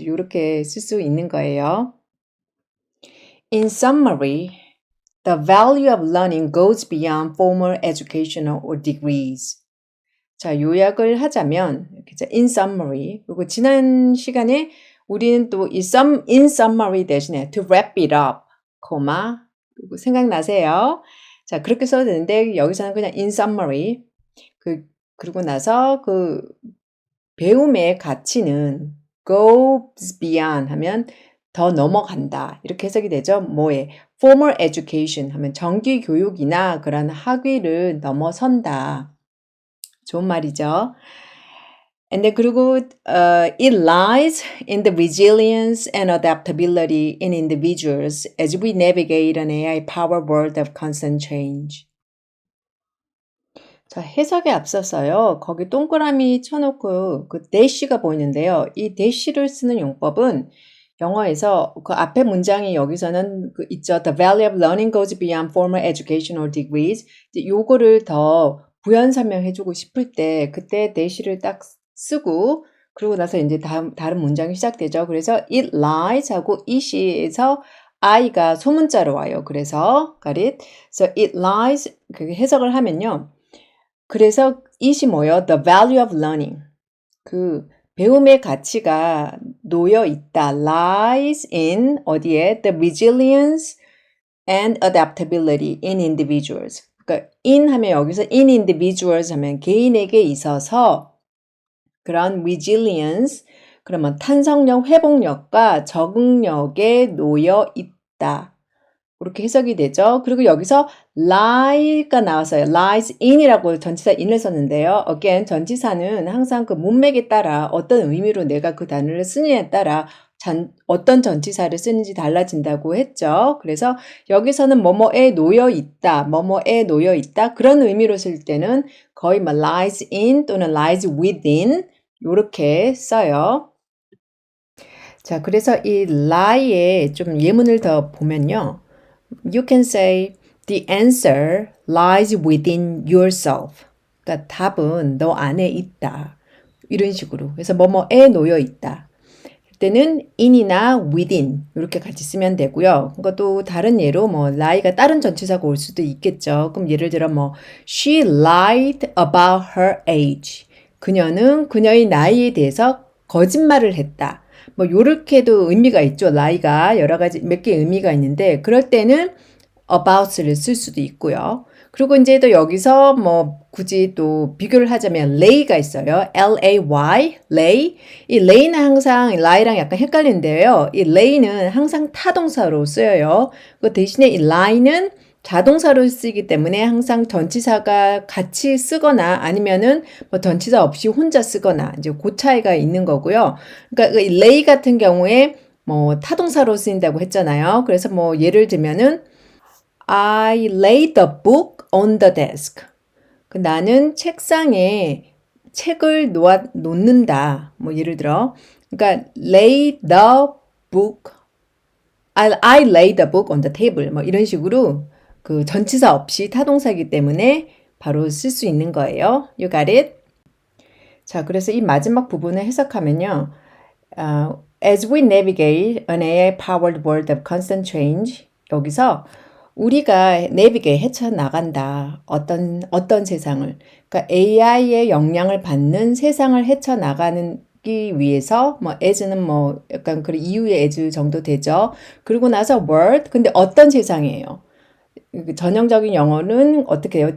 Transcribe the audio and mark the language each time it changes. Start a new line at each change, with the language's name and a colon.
Korean: 이제 이렇게 쓸 수 있는 거예요.
English: In summary, the value of learning goes beyond formal educational or degrees.
Korean: 자, 요약을 하자면, in summary. 그리고 지난 시간에 우리는 또 in summary 대신에
English: to wrap it up,
Korean: 그리고 생각나세요? 자, 그렇게 써도 되는데, 여기서는 그냥 in summary. 그리고 나서 배움의 가치는 goes beyond 하면 더 넘어간다. 이렇게 해석이 되죠. formal education 하면 정기 교육이나 그런 학위를 넘어선다. 좋은 말이죠.
English: And then
Korean: 그리고
English: it lies in the resilience and adaptability in individuals as we navigate an AI-powered world of constant change.
Korean: 자, 해석에 앞서서요. 거기 동그라미 쳐놓고 dash가 보이는데요. 이 dash를 쓰는 용법은 영어에서 그 앞에 문장이 여기서는 있죠.
English: The value of learning goes beyond formal educational degrees.
Korean: 이제 요거를 더 부연 설명해주고 싶을 때 그때 dash를 딱 쓰고 그러고 나서 이제 다른 문장이 시작되죠. 그래서 it lies 하고 it에서 I가 소문자로 와요.
English: 그래서 got it? So it lies
Korean: 그게 해석을 하면요.
English: 그래서 it이 뭐예요? The value of learning.
Korean: 배움의 가치가 놓여 있다. lies in 어디에?
English: The resilience and adaptability in individuals.
Korean: 그러니까 in 하면 여기서 in individuals 하면 개인에게 있어서 그런 resilience 그러면 탄성력, 회복력과 적응력에 놓여 있다. 그렇게 해석이 되죠. 그리고 여기서 lie가 나왔어요. lies in이라고 전치사 in을 썼는데요. again, 전치사는 항상 문맥에 따라 어떤 의미로 내가 그 단어를 쓰느냐에 따라 어떤 전치사를 쓰는지 달라진다고 했죠. 그래서 여기서는 뭐뭐에 놓여 있다, 그런 의미로 쓸 때는 거의 lies in 또는 lies within 이렇게 써요. 자, 그래서 이 lie에 좀 예문을 더 보면요.
English: You can say the answer lies within yourself.
Korean: 그러니까 답은 너 안에 있다. 이런 식으로. 그래서 뭐뭐에 놓여 있다. 때는 in이나 within 이렇게 같이 쓰면 되고요. 그것도 다른 예로 lie가 다른 전치사가 올 수도 있겠죠. 그럼 예를 들어
English: she lied about her age.
Korean: 그녀는 그녀의 나이에 대해서 거짓말을 했다. 요렇게도 의미가 있죠. lie가 여러 가지 몇 개의 의미가 있는데 그럴 때는 about를 쓸 수도 있고요. 그리고 이제 또 여기서 굳이 또 비교를 하자면 lay가 있어요. L-A-Y, lay. 이 lay는 항상 lie랑 약간 헷갈리는데요. 이 lay는 항상 타동사로 쓰여요. 그 대신에 이 lie는 자동사로 쓰이기 때문에 항상 전치사가 같이 쓰거나 아니면은 전치사 없이 혼자 쓰거나 이제 그 차이가 있는 거고요. 그러니까 이 lay 같은 경우에 타동사로 쓰인다고 했잖아요. 그래서 예를 들면은
English: I laid the book on the desk.
Korean: 나는 책상에 책을 놓는다. 예를 들어.
English: 그러니까 lay the book. I lay the book on the table.
Korean: 이런 식으로 전치사 없이 타동사이기 때문에 바로 쓸 수 있는 거예요.
English: You got it?
Korean: 자, 그래서 이 마지막 부분을 해석하면요.
English: As we navigate an AI-powered world of constant change.
Korean: 여기서 우리가 navigate 헤쳐나간다. 어떤 세상을. 그러니까 AI의 영향을 받는 세상을 헤쳐나가기 위해서 as는 약간 그 이후의 as 정도 되죠. 그리고 나서 world. 근데 어떤 세상이에요? 전형적인 영어는 어떻게 해요?